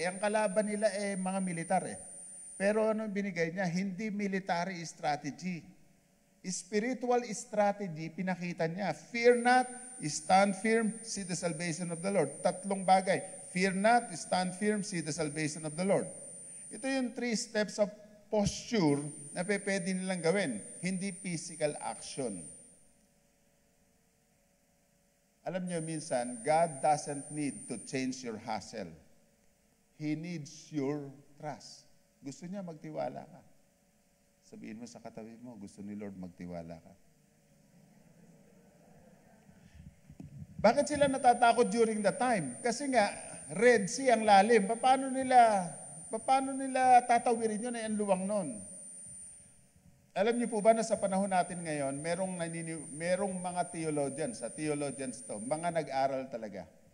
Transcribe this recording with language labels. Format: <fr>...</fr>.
<tl>Ang kalaban nila mga militar Pero ano binigay niya? Hindi military strategy.</tl> <en>Spiritual strategy,</en> <tl>pinakita niya.</tl> <en>Fear not, stand firm, see the salvation of the Lord.</en> <tl>Tatlong bagay.</tl> <en>Fear not, stand firm, see the salvation of the Lord.</en> <tl>Ito yung 3 steps of posture na pwede nilang gawin. Hindi physical action. Alam niyo minsan,</tl> <en>God doesn't need to change your hustle. He needs your trust.</en> <tl>Gusto niya magtiwala ka. Sabihin mo sa katabi mo, gusto ni Lord magtiwala ka. Bakit sila natatakot</tl> <en>during the time?</en> <tl>Kasi nga, Red Sea ang lalim. Paano nila tatawirin yun ang luwang nun? Alam niyo po ba na sa panahon natin ngayon, merong mga theologians to, mga nag-aral talaga.</tl>